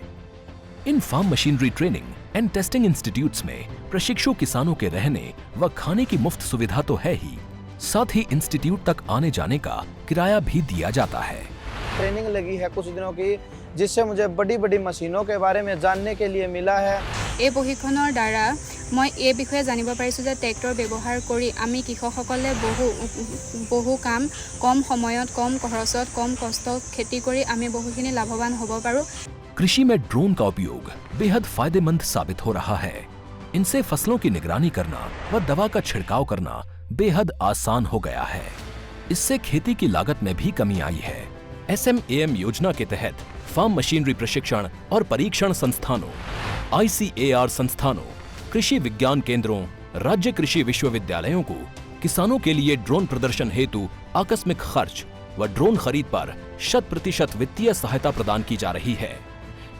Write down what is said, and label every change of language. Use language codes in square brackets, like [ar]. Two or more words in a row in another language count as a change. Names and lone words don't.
[hi] इन [en] farm machinery training and testing institutes [hi] में प्रशिक्षु किसानों के रहने व खाने की मुफ्त सुविधा तो है ही, साथ ही इंस्टीट्यूट तक आने जाने का किराया भी दिया जाता है। ट्रेनिंग लगी है कुछ दिनों की, जिससे मुझे बड़ी बड़ी मशीनों के बारे में जानने के लिए मिला है। [as] এই প্ৰশিক্ষণৰ দ্বাৰা মই এই বিষয়ে জানিব পাৰিছোঁ যে ট্ৰেক্টৰ ব্যৱহাৰ কৰি আমি কৃষকসকলে বহু কাম কম সময়ত কম খৰচত কম কষ্ট খেতি কৰি আমি বহুখিনি লাভৱান হ'ব পাৰোঁ। [hi] कृषि में ड्रोन का उपयोग बेहद फायदेमंद साबित हो रहा है। इनसे फसलों की निगरानी करना व दवा का छिड़काव करना बेहद आसान हो गया है। इससे खेती की लागत में भी कमी आई है। SMAM योजना के तहत [en] farm machinery [hi] प्रशिक्षण और परीक्षण संस्थानों, ICAR संस्थानों, कृषि विज्ञान केंद्रों, राज्य कृषि विश्वविद्यालयों को किसानों के लिए ड्रोन प्रदर्शन हेतु आकस्मिक खर्च व ड्रोन खरीद पर 100% वित्तीय सहायता प्रदान की जा रही है।